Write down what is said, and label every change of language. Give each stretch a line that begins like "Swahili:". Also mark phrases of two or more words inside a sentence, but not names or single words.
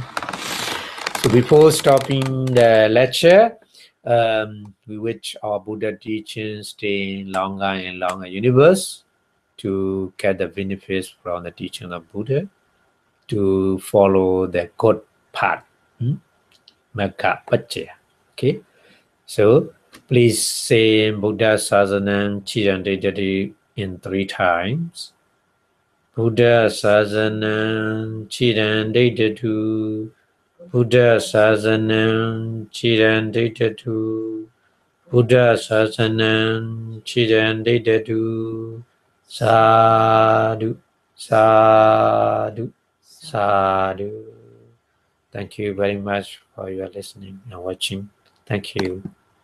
English: So before stopping the lecture, we wish our Buddha teachings stay in longer and longer universe to get the benefits from the teaching of Buddha, to follow the good path, Magga. Okay, so please say
Pali: Buddha Sasanam Chirandidati
English: in 3 times.
Pali: Buddha Sasanam Chirandidatu. Buddha Sasanam Chirandidatu. Buddha Sasanam Chirandidatu. Sadhu, sadhu, sadhu.
English: Thank you very much for your listening and watching. Thank you.